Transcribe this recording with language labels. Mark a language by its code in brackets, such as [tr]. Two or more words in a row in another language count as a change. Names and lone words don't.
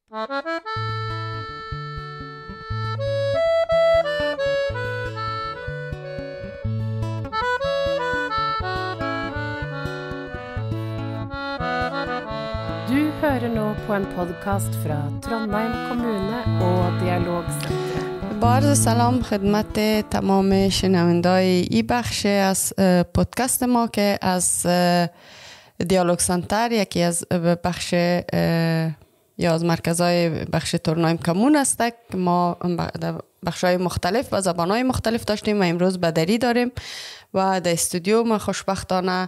[no] Du hører nå på en podcast fra Trondheim kommune og Dialogsenteret. [fa] با عرض سلام خدمت تمام شنوندای این بخش از پادکست ما که از دیالوگ سنتر، یکی از بخش یا از مرکزهای بخش ترونایم کمون است که ما بخش‌های مختلف و زبان‌های مختلف داشتیم و امروز بدری داریم و در استودیو ما خوشبختانه